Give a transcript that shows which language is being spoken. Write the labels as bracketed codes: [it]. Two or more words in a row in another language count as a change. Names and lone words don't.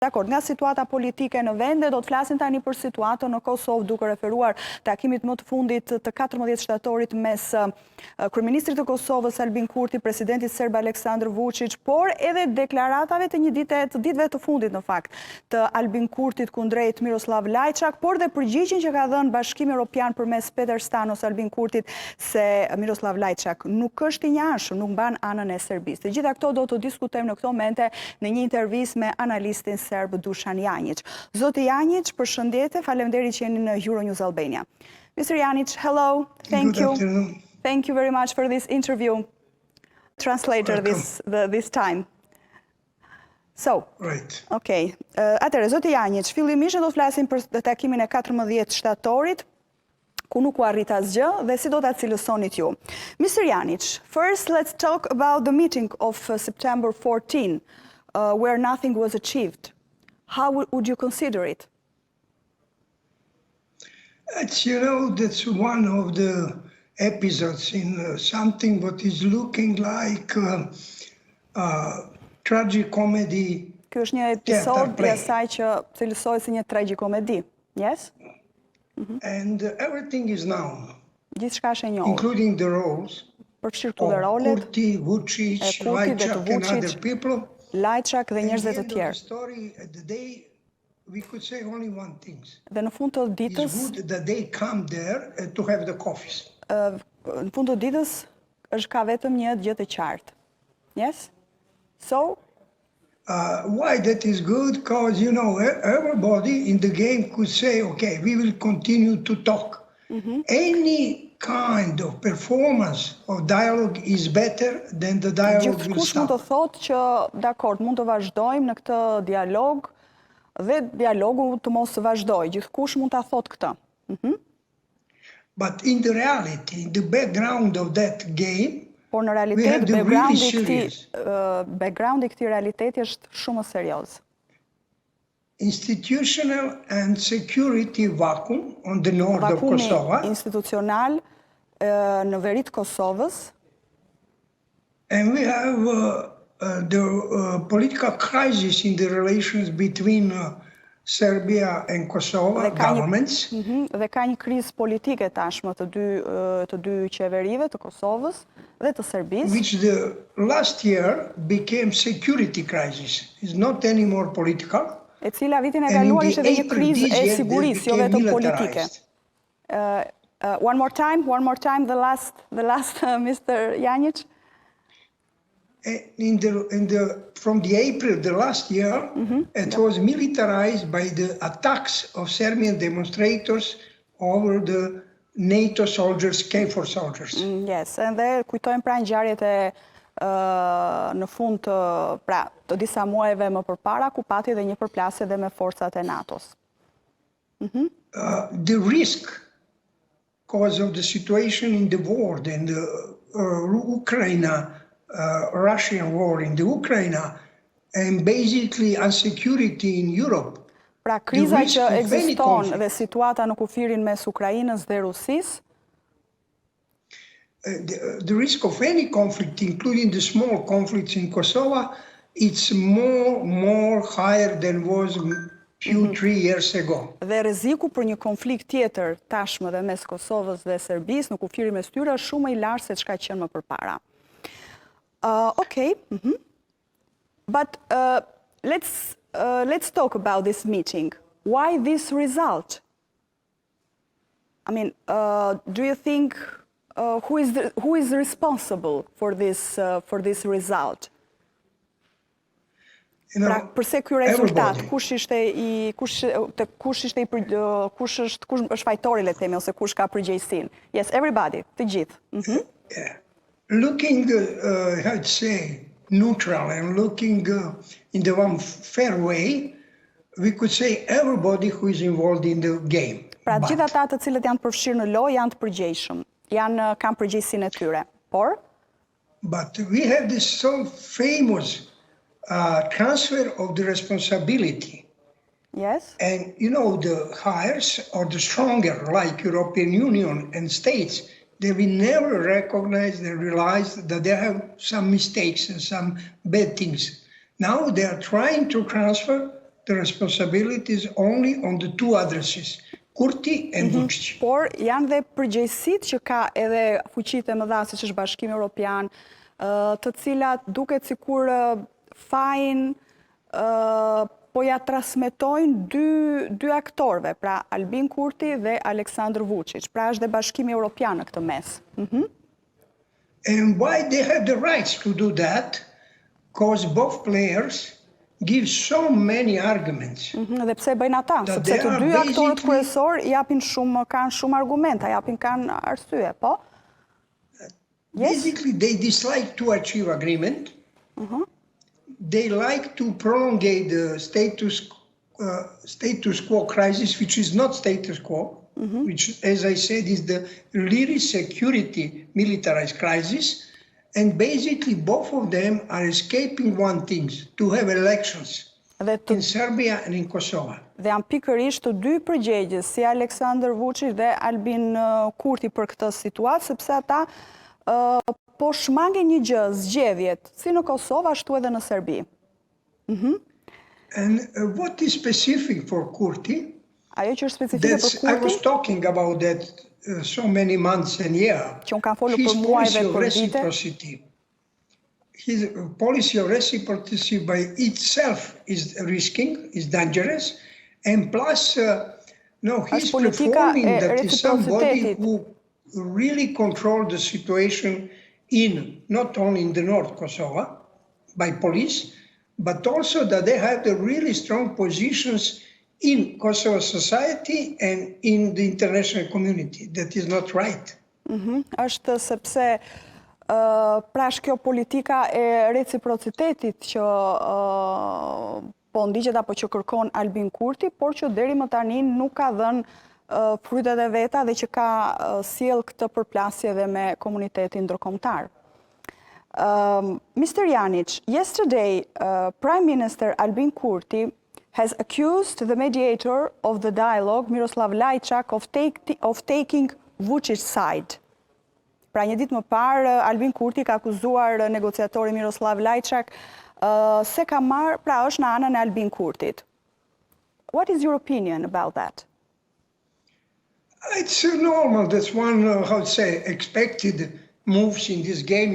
[sq] Dakor, nga situata politike në vende, do të flasim tani për situatën në Kosovë, duke referuar takimit më të fundit të 14 shtatorit mes kryeministrit të Kosovës Albin Kurti, presidentit serb Aleksandar Vučić, por edhe deklaratave të ditëve të fundit në fakt, të Albin Kurtit kundrejt Miroslav Lajçak, por dhe përgjigjen që ka dhënë Bashkimi Evropian përmes Peter Stanos Albin Kurtit se Miroslav Lajçak nuk është i njohur, nuk mban anën e Serbisë. Të gjitha këto do të diskutojmë në këto momente në një intervistë me analistin serb Dushan Jjanjiç. Zoti Jjanjiç, përshëndetje, faleminderit që jeni në Euronews Albania. [en] Mr. Jjanjiç, hello, thank you. Thank you very much for this interview. Translator this time. So, right. Okay. [sq] Atëherë, zoti Jjanjiç, fillimisht do të flasim për takimin e 14 shtatorit, ku nuk u arrit asgjë dhe si do ta cilësonit ju. [en] Mr. Jjanjiç, first let's talk about the meeting of September 14, where nothing was achieved. How would you consider it? That's one of the episodes in something that is looking like tragicomedy. [sq] Ky është një episod i asaj që cilësohet si një tragjikomedi. [en] Yes? And everything is known. [sq] Gjithçka është e njohur. [en] Including the roles. [sq] Përfshirë këtu dhe rolet. [en] Kurti, Vučić, Lajçak and other people. [sq] Lajçak dhe njerëzve të tjerë. Dhe në fund të ditës, në fund të ditës është ka vetëm një gjë të qartë. [en] Yes? So? Why that is good? Because, everybody in the game could say, okay, we will continue to talk. Any kind of performance of dialogue is better than the dialogue will [sq] Gjithkush mund [en] stop. [sq] të thotë që, dakord, mund të vazhdojmë në këtë dialog dhe dialogu të mos vazhdojë. Gjithkush mund ta thotë këtë. [en] But in the reality, in the background of that game, [sq] por në [en] we have [sq] realitet, [en] the really serious [sq] backgroundi i këtij realiteti është shumë serioz. [en] Institutional and security vacuum on the north of Kosova. [sq] Institucional në veri të Kosovës. [en] And we have the political crisis in the relations between Serbia and Kosovo governments. [sq] Dhe ka një krizë politike tashmë të dy qeverive të Kosovës dhe të Serbisë. [en] Which the last year became security crisis. It's not anymore political. [sq] E cila vitin e kaluar ishte edhe një krizë e sigurisë, jo vetëm politike. [en] One more time, the last Mr. Jjanjić. From the April the last year, it was militarized by the attacks of Serbian demonstrators over the NATO soldiers, KFOR soldiers. Yes, [sq] dhe kujtojmë pra ngjarjet e në fund të disa muajve më përpara, ku pati dhe një përplasje dhe me forcat e NATO-s. [en] The risk because of the situation in the world and the Russian war in the Ukraine and basically insecurity in Europe. [sq] Pra kriza që ekziston dhe situata në kufirin mes Ukrainës dhe Rusisë. [en] The risk of any conflict, including the small conflicts in Kosovo, it's more higher than was few 3 years ago. [sq] Dhe rreziku për një konflikt tjetër tashmë dhe mes Kosovës dhe Serbisë në kufirin mes tyre është shumë më i lartë se çka qenë më përpara. [en] Okay. But let's talk about this meeting. Why this result? I mean, do you think who is responsible for this result? [sq] Pra, përse ky rezultat, kush është fajtori, le të themi, ose kush ka përgjegjësinë? [en] Yes, everybody, [sq] të gjithë. [en] Looking, how to say, neutral and looking in the one fair way, we could say everybody who is involved in the game. [sq] Pra, gjithë ata të cilët janë përfshirë në lojë janë të përgjegjshëm, kanë përgjegjësinë e tyre. Por? [en] But we have this so famous transfer of the responsibility. Yes. And the hires or the stronger, like European Union and states, they will never recognize and realize that they have some mistakes and some bad things. Now they are trying to transfer the responsibilities only on the two addresses, Kurti and Vučić. [sq] Por janë dhe përgjegjësitë që ka edhe fuqitë e mëdha siç është Bashkimi Evropian, të cilat duket sikur fajin po ja transmetojnë dy aktorëve, pra Albin Kurti dhe Aleksandar Vučić. Pra është dhe Bashkimi Evropian në këtë mes. [en] And why they have the rights to do that? Because both players give so many arguments. [sq] Dhe pse bëjnë ata? Sepse të dy aktorët kryesor kanë shumë argumenta, kanë arsye, po? [en] Basically, they dislike to achieve agreement. They like to prolongate the status quo crisis, which is not status quo, which, as I said, is the really security militarized crisis. And basically, both of them are escaping one thing, to have elections in Serbia and in Kosova. [sq] Dhe janë pikërisht të dy përgjegjës, si Aleksandar Vučić dhe Albin Kurti për këtë situatë, sepse ata po shmangin një gjë, zgjedhjet, si në Kosovë ashtu edhe në Serbi. [en] And what is specific for Kurti? [sq] Ajo që është specifike për Kurti? [en] I was talking about that so many months and years. [sq] Që unë kam folur për muaj dhe për vite. [en] His policy of reciprocity by itself is risking, is dangerous, and plus, he's performing that is somebody who really control the situation not only in the North Kosovo by police, but also that they have the really strong positions in Kosovo society and in the international community. That is not right. [sq] Është sepse pra është kjo politika e reciprocitetit që po ndiqet apo që kërkon Albin Kurti, por që deri më tani nuk ka dhënë frytet e veta dhe që ka sjell këtë përplasje dhe me komunitetin ndërkombëtar. [en] Mr. Jjanjiç, yesterday Prime Minister Albin Kurti has accused the mediator of the dialogue, Miroslav Lajčak, of taking Vučić's side. [sq] Pra një ditë më parë, Albin Kurti ka akuzuar negociatorin Miroslav Lajčak se ka marrë, pra është në anën e Albin Kurtit. [en] What is your opinion about that? It's normal. That's one, expected moves in this game.